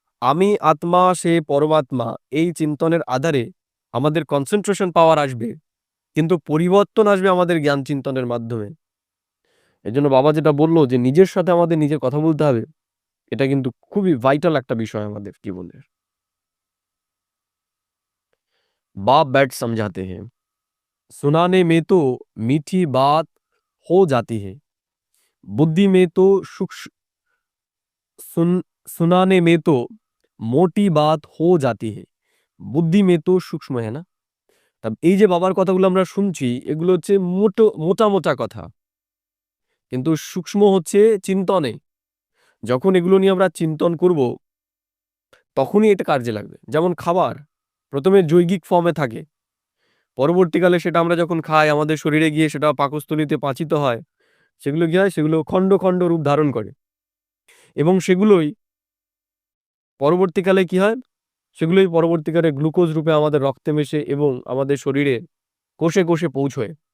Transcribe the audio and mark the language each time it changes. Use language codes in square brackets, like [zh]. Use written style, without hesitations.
[bn] আমি আত্মা সে পরমাত্মা, এই চিন্তনের আধারে আমাদের কনসেনট্রেশন পাওয়ার আসবে, কিন্তু পরিবর্তন আসবে আমাদের জ্ঞান চিন্তনের মাধ্যমে। এজন্য বাবা যেটা বলল যে নিজের সাথে আমাদের নিজের কথা বলতে হবে, এটা কিন্তু খুবই ভাইটাল একটা বিষয় আমাদের জীবনের। [hi] बाप बैठ समझाते हैं, सुनाने में तो मीठी बात हो जाती है, बुद्धि में तो सूक्ष्म सुनाने में तो मोटी बात हो जाती है, বুদ্ধি মে তো সূক্ষ্ম है না। [bn] তা এই যে বাবার কথাগুলো আমরা শুনছি, এগুলো হচ্ছে মোটা মোটা কথা, কিন্তু সূক্ষ্ম হচ্ছে চিন্তনে। যখন এগুলো নিয়ে আমরা চিন্তন করব, তখনই এটা কাজে লাগবে। যেমন খাবার প্রথমে জৈগিক ফর্মে থাকে, পরবর্তীকালে সেটা আমরা যখন খাই, আমাদের শরীরে গিয়ে সেটা পাকস্থলীতে পাচিত হয়, সেগুলো কি হয়, সেগুলো খণ্ড খণ্ড রূপ ধারণ করে, এবং সেগুলোই পরবর্তীকালে কি হয়, সেগুলোই পরবর্তীকালে গ্লুকোজ রূপে আমাদের রক্তে মেশে এবং আমাদের শরীরে কোষে কোষে পৌঁছয়।